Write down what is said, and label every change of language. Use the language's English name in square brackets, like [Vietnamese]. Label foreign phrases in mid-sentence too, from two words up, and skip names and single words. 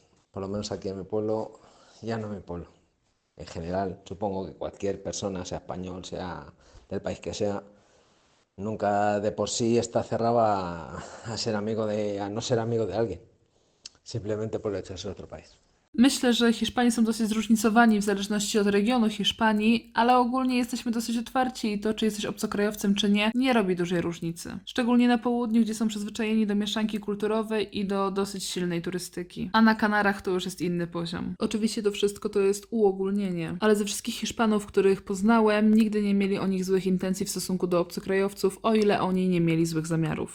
[Spanish] Por lo menos aquí en mi pueblo, ya no en mi pueblo. En general, supongo que cualquier persona, sea español, sea del país que sea, nunca de por sí está cerrado a ser amigo a no ser amigo de alguien, simplemente por el hecho de ser de otro país. [Polish] Myślę, że Hiszpanie są dosyć zróżnicowani w zależności od regionu Hiszpanii, ale ogólnie jesteśmy dosyć otwarci i to, czy jesteś obcokrajowcem, czy nie, nie robi dużej różnicy. Szczególnie na południu, gdzie są przyzwyczajeni do mieszanki kulturowej i do dosyć silnej turystyki. A na Kanarach to już jest inny poziom. Oczywiście to wszystko to jest uogólnienie, ale ze wszystkich Hiszpanów, których poznałem, nigdy nie mieli o nich złych intencji w stosunku do obcokrajowców, o ile oni nie mieli złych zamiarów.